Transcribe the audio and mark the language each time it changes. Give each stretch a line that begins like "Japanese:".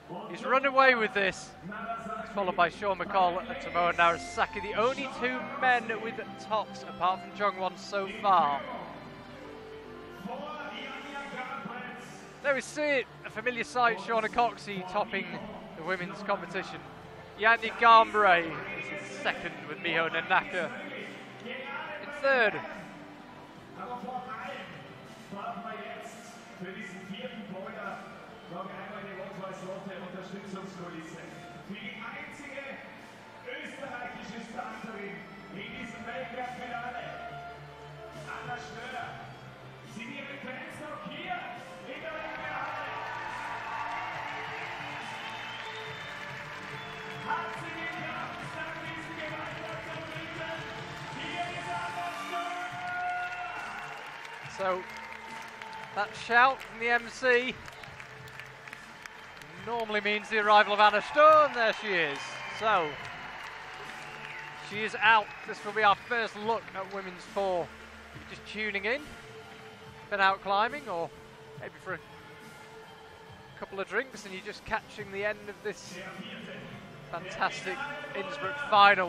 English: He's run away with this. He's followed by Sean McCall and Tomoa Narasaki, the only 2 men with tops apart from Jungwon so far. There we see it, a familiar sight, Shauna Coxey topping the women's competition. Yannick Gambray is in second with Miho Nanaka in third.
German: Aber vor allem brauchen wir jetzt für diesen 4. Boulder noch einmal die rot-weiß-rote Unterstützungskulisse. Für die einzige österreichische Starterin in diesem Weltcup-Finale. Anna Schnöder. Sind ihre Fans noch hier in der Weltcup-Halle? Hat sie geklappt, nach diesem Gewaltakt hier ist Anna Schnöder!
English: So that shout from the MC normally means the arrival of Anna Sturm. There she is. So she is out. This will be our first look at women's 4. If you're just tuning in, been out climbing, or maybe for a couple of drinks and you're just catching the end of this fantastic Innsbruck final.